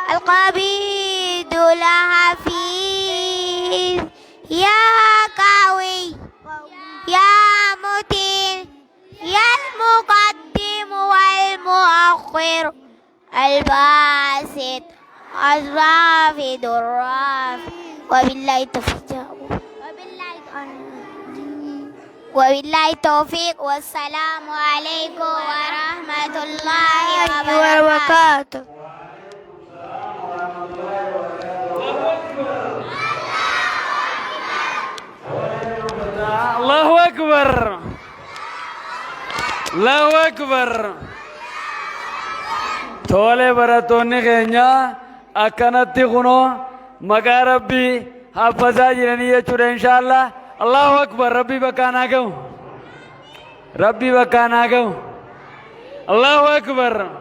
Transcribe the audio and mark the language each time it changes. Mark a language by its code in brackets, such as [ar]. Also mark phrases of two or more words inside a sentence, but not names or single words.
[ar] قبيد الحفيظ يا قوي يا متين يا المقدم والمؤخر الباسط الرافد الرافع وبالله التوفيق والسلام عليكم ورحمة الله وبركاته. الله أكبر. الله أكبر. [om] Tole barattoonni keenya akkanatti kunoo maqaa rabbii haffazaa jiranii jechuudha inshaallah. [ar] الله أكبر. [om] Rabbii bakkaan haa ga'u. Rabbii bakkaan haa ga'u. [ar] الله أكبر.